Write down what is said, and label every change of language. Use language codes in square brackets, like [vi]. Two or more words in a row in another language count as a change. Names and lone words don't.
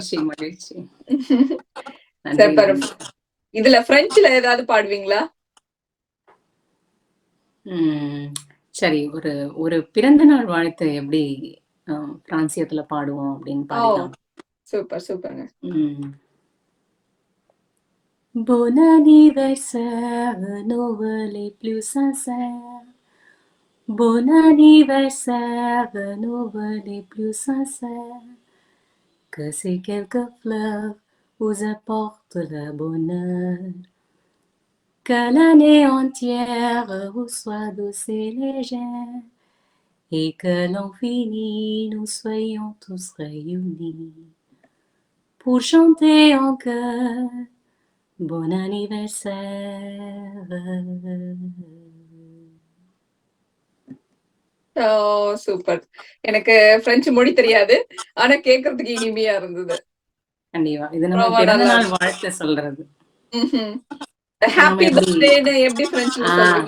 [ta] மகிழ்ச்சி. சூப்பர். இதுல பிரெஞ்சுல ஏதாவது பாடுவீங்களா? சரி, ஒரு ஒரு பிறந்த நாள் வாழ்த்து எப்படி பிரான்சியத்துல பாடுவோம் அப்படின்னு பாடலாம். சூப்பர் சூப்பர்ங்க. [fr] Bon anniversaire, nos vœux les plus sincères. Bon anniversaire, nos vœux les plus sincères. Que ces quelques fleurs vous apportent le bonheur. Que l'année entière vous soit douce et légère. Et que l'an fini, nous soyons tous réunis. Pour chanter en chœur. Bon anniversaire. [ta] சூப்பர். எனக்கு பிரெஞ்சு மொழி தெரியாது, ஆனா கேக்குறதுக்கு இனிமையா இருந்தது. கண்டிப்பா, இது நம்ம பிறந்த நாள் வாழ்த்து சொல்றது. [en] Happy birthday [ta] எப்படி பிரெஞ்சுல சொல்றீங்க?